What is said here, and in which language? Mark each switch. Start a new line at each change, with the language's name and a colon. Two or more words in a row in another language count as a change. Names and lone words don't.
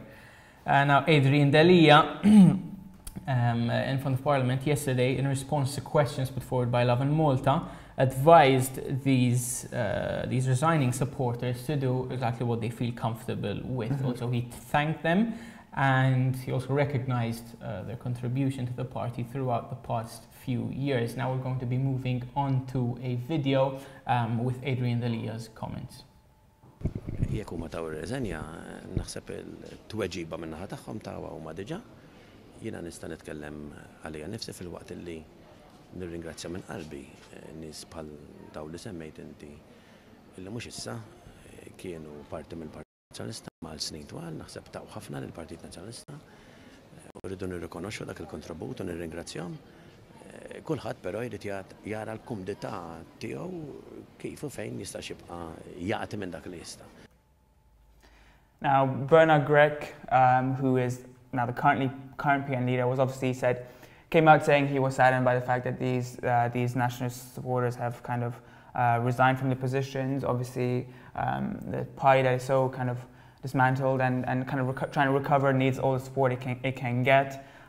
English: Now Adrian Delia, in front of Parliament yesterday, in response to questions put forward by Lovin Malta, advised these resigning supporters to do exactly what they feel comfortable with. Also, he thanked them, and he also recognised their contribution to the party throughout the past few years. Now we're going to be moving on to a video with Adrian Delia's comments.
Maltese: Jekk huma taw ir-reżenja, naħseb il-tweġiba min-naħa tagħhom tawha huma diġà. Jiena nista' nitkellem għalija nifsi fil-waqt illi nirringrazzja minn qalbi nies bħal daw li semmejt inti illi mhux issa kienu parti mill-Partit Nazzjonalista mal snin twal, naħseb taw ħafna lill-Partit Nazzjonalista. Rridu nirrikonoxxu dak il-kontribut u nirringrazzjahom. Kulħadd però jrid jara l-kumdità tiegħu kif u fejn jista' jibqa' jagħti minn dak li jista'.
English: Now Bernard Gregg, who is now the current PN leader, was obviously came out saying he was saddened by the fact that these nationalist supporters have kind of resigned from the positions. Obviously, the party that is so kind of dismantled and kind of trying to recover needs all the support it can get.